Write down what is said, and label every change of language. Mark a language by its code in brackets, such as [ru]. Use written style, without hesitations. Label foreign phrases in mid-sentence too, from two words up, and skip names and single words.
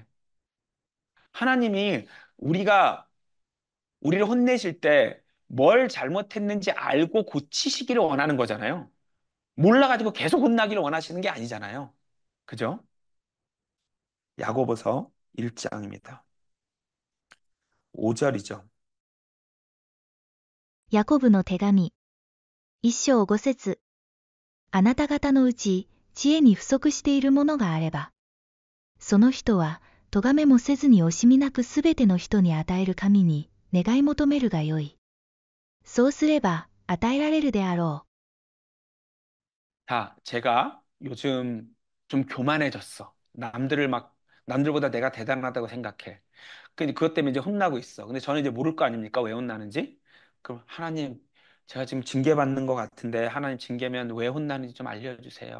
[ko] 하나님이 우리가 우리를 혼내실 때 뭘 잘못했는지 알고 고치시기를 원하는 거잖아요. 몰라가지고 계속 혼나기를 원하시는 게 아니잖아요. 그죠? 야고보서 1장입니다. 5절이죠. [ja] ヤコブの手紙、一章五節。あなた方のうち、知恵に不足しているものがあれば、その人は、咎めもせずに惜しみなくすべての人に与える神に、願い求めるがよい。そうすれば、与えられるであろ [ko] 자, 제가 요즘 좀 교만해졌어. 남들보다 내가 대단하다고 생각해. 근데 그것 때문에 이제 혼나고 있어. 근데 저는 이제 모를 거 아닙니까? 왜 혼나는지? 그럼 하나님, 제가 지금 징계받는 것 같은데 하나님 징계면 왜 혼나는지 좀 알려주세요.